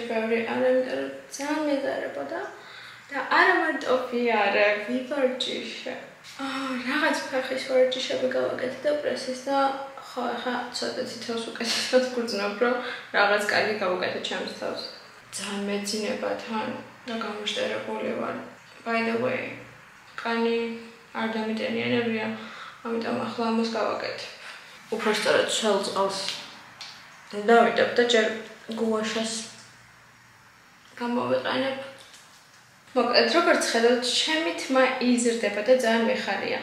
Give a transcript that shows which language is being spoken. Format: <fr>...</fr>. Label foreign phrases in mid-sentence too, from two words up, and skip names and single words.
<ka>ბევრი არა, იმიტომ რომ ძალიან მეზარებოდა და არა მარტო ვიარე, ვივარჯიშე. რაღაც ფეხის ვარჯიშები გავაკეთე და პრესის და ხო ახლა ცოტა თითოს უკეთესად გრძნობ, რომ რაღაც კარგი გავუკეთე ჩემს თავს. ძალიან მეძინება თან და გამიშტერებული ვარ.</ka> <en>By the way,</en> <ka>კანი არ დამიტენიანებია, ამიტომ ახლა ამას გავაკეთე. უფრო სწორად შელ წყალს დავიდებ და ჯერ გუაშას გამოვიყენებ. მოკლედ, როგორც ხედავთ, ჩემი თმა იზრდება და ძალიან მიხარია.</ka>